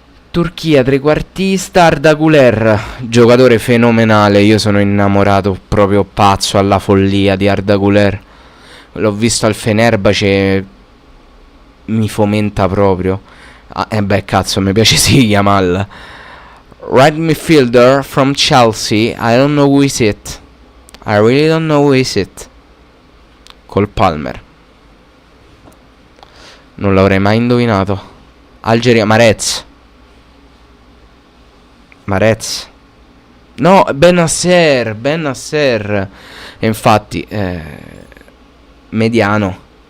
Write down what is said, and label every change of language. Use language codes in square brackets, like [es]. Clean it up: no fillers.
[it] Turchia, trequartista, Arda Güler, giocatore fenomenale. Io sono innamorato, proprio pazzo alla follia di Arda Güler. L'ho visto al Fenerbahce, mi fomenta proprio. Beh, cazzo, mi piace sì Yamal. [en] Right midfielder from Chelsea, I don't know who is it. I really don't know who is it. [it] Col Palmer. Non l'avrei mai indovinato. Algeria, Marez. No, Benasser. E infatti mediano.